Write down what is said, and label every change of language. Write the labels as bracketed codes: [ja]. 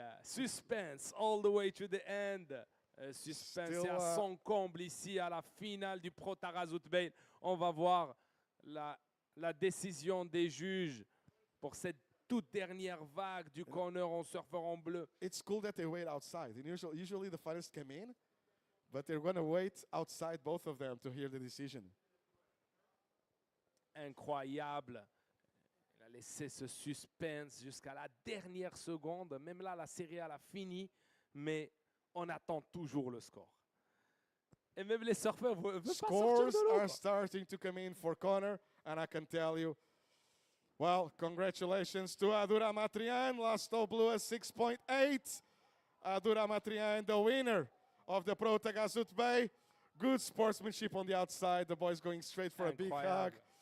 [en] suspense all the way to the end. Suspense Still, [fr] est à son comble ici à la finale du Pro Taghazout Bay. On va voir la décision des juges pour cette toute dernière vague du corner en surfeur en bleu. [en] It's cool that they wait outside. And usually the fighters come in, but they're going to wait outside, both of them, to hear the decision. [fr] Incroyable. Il a laissé ce suspense jusqu'à la dernière seconde. Même là, la série elle a fini, mais on attend toujours le score. Et même les surfeurs ne veulent pas sortir de l'eau. [en] are [fr] Quoi. [en] starting to come in for Connor, and I can tell you, well, congratulations to Adura Matrian. Last all blue at 6.8. Adura Matrian, the winner of the Pro Taghazout Bay. Good sportsmanship on the outside. The boys going straight for a big hug.